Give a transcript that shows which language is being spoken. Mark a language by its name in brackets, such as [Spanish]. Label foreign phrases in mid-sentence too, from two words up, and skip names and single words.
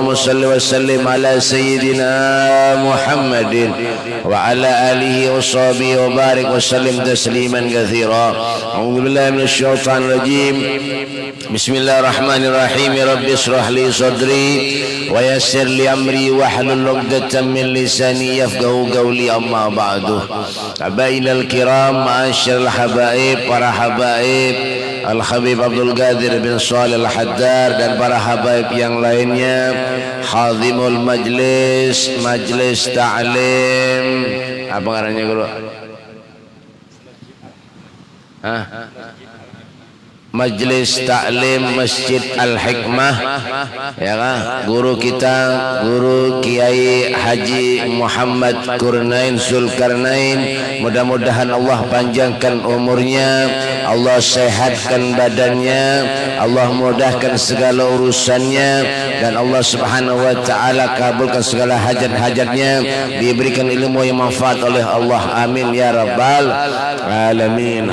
[Arabic] صل وسلم على سيدنا محمد وعلى آله وصحبه وبارك وسلم تسليما كثيرا. أعوذ بالله من الشيطان الرجيم. بسم الله الرحمن الرحيم. يا رب اشرح لي صدري ويسر لي أمري واحلل عقدة من لساني يفقهوا قولي. أما بعد. أبناء الكرام، معاشر الحبائب, [Banjar] para habaib Al-Habib Abdul Qadir bin Saleh Al-Haddar dan para habaib yang lainnya, [Arabic] خادم المجلس, [Banjar] majlis ta'lim. Apa ngarannya guru? Majlis Taklim Masjid Al-Hikmah, ya kan? Guru kita, Guru Kiai Haji Muhammad Kurnain Zulkarnain. Mudah-mudahan Allah panjangkan umurnya, Allah sehatkan badannya, Allah mudahkan segala urusannya, dan Allah [Arabic] سبحانه وتعالى [Banjar] kabulkan segala hajat-hajatnya, diberikan ilmu yang manfaat oleh Allah. [Arabic] آمين يا رب العالمين.